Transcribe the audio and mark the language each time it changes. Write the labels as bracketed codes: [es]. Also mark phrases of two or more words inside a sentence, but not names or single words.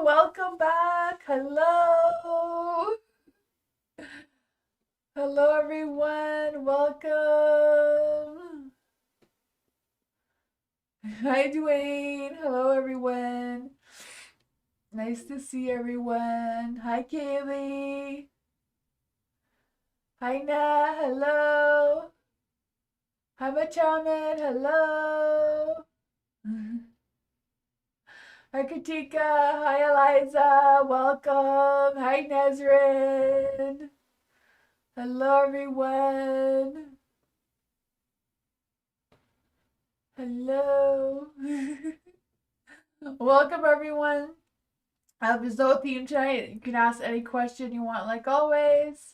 [en] Welcome back. Hello. Hello, everyone. Welcome. Hi, Dwayne. Hello, everyone. Nice to see everyone. Hi, Kaylee. Hi, Na. Hello. Hi, Machaman. Hello. Hi, Katika. Hi, Eliza. Welcome. Hi, Nezrin. Hello, everyone. Hello. Welcome, everyone. There's no theme tonight. You can ask any question you want, like always.